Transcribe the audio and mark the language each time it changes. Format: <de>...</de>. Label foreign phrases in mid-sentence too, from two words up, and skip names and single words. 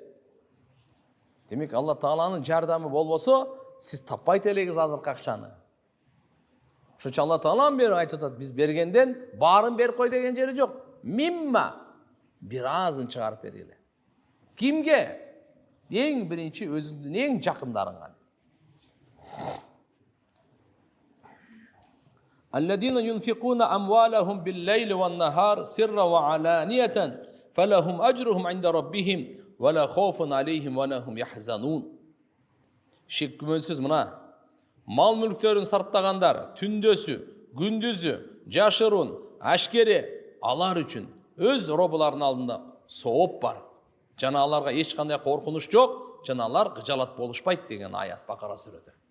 <ky>Демек Алла Тааланын жардамы болбосо, сиз таппайт элеңиз азыркы акчаны. Ошо Алла Таалан бери айтат, биз бергенден баарын берип кой деген жери жок. Мимма бир азын чыгарып бергиле. Кимге? Эң биринчи өзүңдүн эң жакындарыңа.</ky> <ar>الذين ينفقون أموالهم بالليل والنهار سرا وعلانية فلهم أجرهم عند ربهم ولا خوف عليهم ولا هم يحزنون.</ar> <ky>Шек күмөнсүз мына мал мүлктөрүн сарптагандар түндөсү, күндүзү, жашыруун, ашкере алар үчүн өз робуларынын алдында сооп бар. Жана аларга эч кандай коркунуч жок, жана алар кыжалат болушпайт деген аят Бакара сүрөдө.</ky>